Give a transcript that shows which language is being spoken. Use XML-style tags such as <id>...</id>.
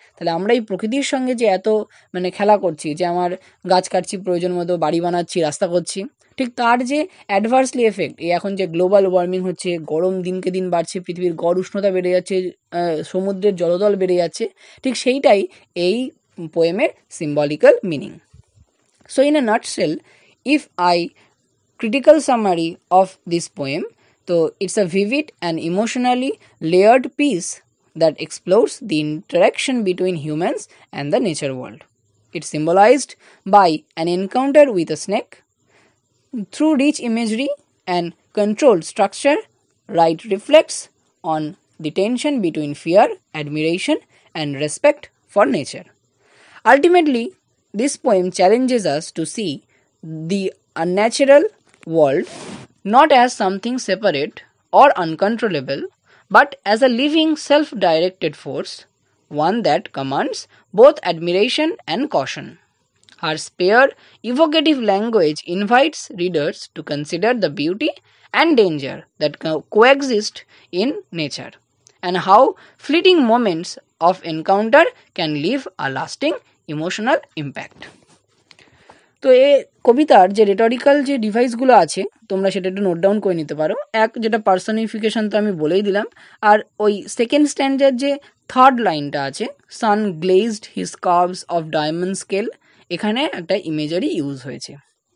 <bn>তাহলে আমরা এই প্রকৃতির সঙ্গে যে এত মানে খেলা করছি, যে আমার গাছ কাটছি, প্রয়োজন মতো বাড়ি বানাচ্ছি, রাস্তা করছি, ঠিক তার যে অ্যাডভার্সলি এফেক্ট, এই এখন যে গ্লোবাল ওয়ার্মিং হচ্ছে, গরম দিনকে দিন বাড়ছে, পৃথিবীর গড় উষ্ণতা বেড়ে যাচ্ছে, সমুদ্রের জলতল বেড়ে যাচ্ছে, ঠিক সেইটাই এই পোয়েমের</bn> <en>symbolical meaning. So in a nutshell, if I critical summary of this poem, so it's a vivid and emotionally layered piece that explores the interaction between humans and the nature world. It's symbolized by an encounter with a snake. Through rich imagery and controlled structure, Wright reflects on the tension between fear, admiration, and respect for nature. Ultimately, this poem challenges us to see the unnatural world not as something separate or uncontrollable, but as a living, self directed force, one that commands both admiration and caution. Her spare, evocative language invites readers to consider the beauty and danger that coexist in nature, and how fleeting moments of encounter can leave a lasting emotional impact.</en> <bn>তো এ কবিতার যে রেটরিক্যাল যে ডিভাইসগুলো আছে তোমরা সেটা একটু note down করে নিতে পারো। এক, যেটা পার্সনিফিকেশন তো আমি বলেই দিলাম। আর ওই সেকেন্ড স্ট্যান্ডার যে থার্ড লাইনটা আছে,</bn> <en>sun glazed his curves of diamond scale,</en> <bn>এখানে একটা ইমেজারি ইউজ হয়েছে।</bn>